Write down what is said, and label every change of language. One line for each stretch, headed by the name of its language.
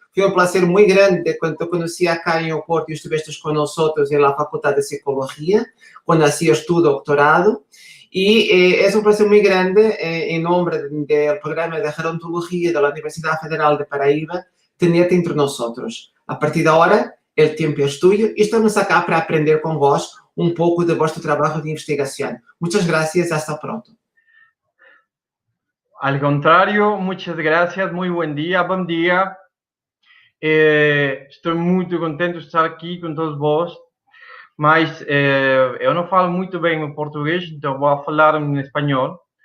Portuguese: Foi um prazer muito grande quando te conheci acá em Oporto e estiveste com nós na Faculdade de Psicologia, quando hacías tu doutorado. E é um prazer muito grande, em nome do programa de gerontologia da Universidade Federal de Paraíba, ter-te entre nós. A partir de agora, o tempo é tuyo e estamos acá para aprender com vós um pouco do vosso trabalho de investigação.
Spanish: Muitas gracias, hasta pronto. Al contrario, muchas gracias, muy buen día.
Portuguese: Estou muito contente de estar aqui com todos vós, mas eu não falo muito bem o português, então vou falar em espanhol.